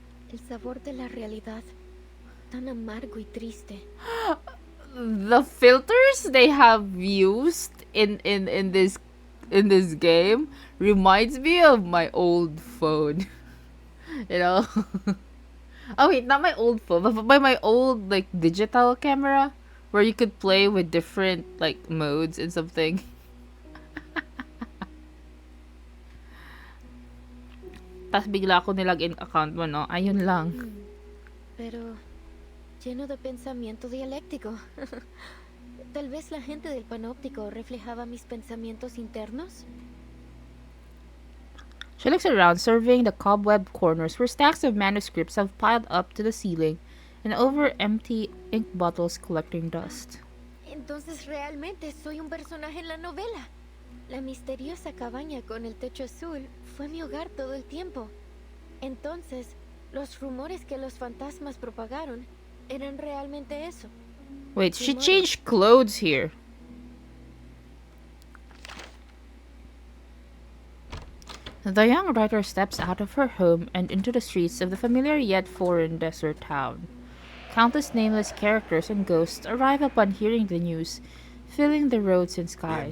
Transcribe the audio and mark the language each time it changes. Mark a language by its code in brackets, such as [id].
[es] El sabor de la realidad, tan amargo y triste. [en] The filters they have used in this game reminds me of my old phone. You know? Oh wait, not my old phone, but by my old like digital camera where you could play with different like modes and something. [tl] Tas bigla ako nilagin account mo, no? Ayun lang. [es] Pero lleno de pensamiento dialéctico. Tal vez la gente del panóptico reflejaba mis pensamientos internos. [en] She looks around, surveying the cobweb corners where stacks of manuscripts have piled up to the ceiling and over empty ink bottles collecting dust. [es] Entonces realmente soy un personaje en la novela. La misteriosa cabaña con el techo azul fue mi hogar todo el tiempo. Entonces, los rumores que los fantasmas propagaron eran realmente eso. [en] Wait, she changed clothes here. The young writer steps out of her home and into the streets of the familiar yet foreign desert town. Countless nameless characters and ghosts arrive upon hearing the news, filling the roads and skies.